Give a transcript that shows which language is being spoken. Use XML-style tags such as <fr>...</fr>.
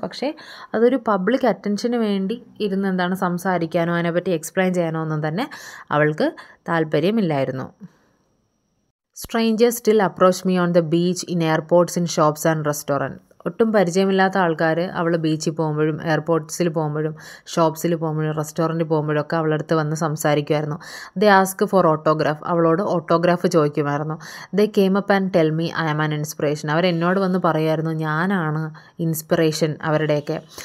<ml>പക്ഷേ അതൊരു പബ്ലിക് അറ്റൻഷന് വേണ്ടി ഇരുന്ന് സംസാരിക്കാനോ അതിനെപ്പറ്റി എക്സ്പ്ലെയിൻ ചെയ്യാനോ ഒന്നും തന്നെ അവൾക്ക് താല്പര്യമില്ലായിരുന്നു.</ml> <en>Strangers still approach me on the beach, in airports, in shops and restaurants.</en> <ml>ഒട്ടും പരിചയമില്ലാത്ത ആൾക്കാർ അവൾ ബീച്ചിൽ പോകുമ്പോഴും എയർപോർട്ട്സിൽ പോകുമ്പോഴും ഷോപ്സിൽ പോകുമ്പോഴും റെസ്റ്റോറൻറ്റിൽ പോകുമ്പോഴും ഒക്കെ അവളടുത്ത് വന്ന് സംസാരിക്കുമായിരുന്നു.</ml> <en>they ask for autograph,</en> <ml>അവളോട് autograph ചോദിക്കുമായിരുന്നു.</ml> <en>they came up and tell me I am an inspiration,</en> <ml>അവരെന്നോട് വന്ന് പറയുമായിരുന്നു ഞാനാണ് ഇൻസ്പിറേഷൻ അവരുടെയൊക്കെ.</ml>